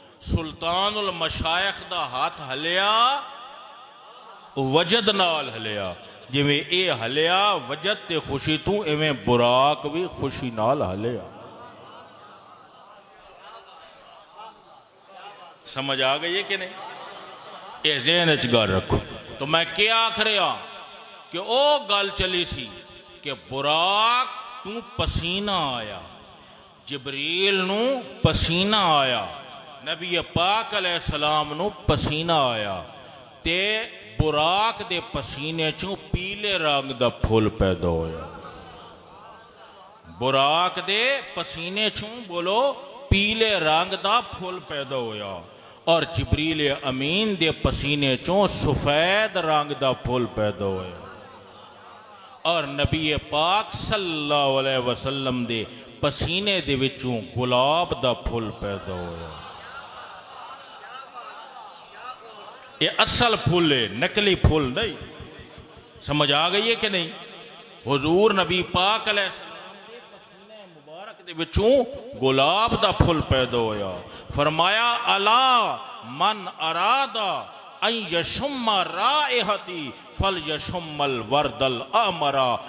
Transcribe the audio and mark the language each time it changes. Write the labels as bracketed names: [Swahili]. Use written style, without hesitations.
[Punjabi] سلطان المشائخ دا ہاتھ ہلیا وجد نال ہلیا. جی میں اے ہلیا وجد تے خوشی تو ایویں براق بھی خوشی نال ہلیا. [Urdu] سمجھ آ گئی ہے کہ نہیں؟ [Punjabi] اے ذہن وچ گل رکھو. تو میں کیا آکھ رہا کہ او گل چلی سی کہ براق تو پسینہ آیا، جبریل نو پسینہ آیا، نبی پاک علیہ السلام نو پسینہ آیا تے براق دے پسینے چوں پیلے رنگ دا پھول پیدا ہویا. براق دے پسینے چوں بولو پیلے رنگ دا پھول پیدا ہویا. اور جبریل امین دے پسینے چوں سفید رنگ دا پھول پیدا ہویا. اور نبی پاک صلی اللہ علیہ وسلم دے پسینے دے وچوں گلاب دا پھول پیدا ہویا. [Urdu] یہ اصل پھول ہے، نکلی پھول نہیں. سمجھ آ گئی ہے کہ نہیں؟ [Punjabi] حضور نبی پاک علیہ السلام دے پسینے مبارک دے وچوں گلاب دا پھول پیدا ہویا. [Arabic] فرمایا الا من ارادہ ان یشم رائحتی فلیشم الورد الامرا.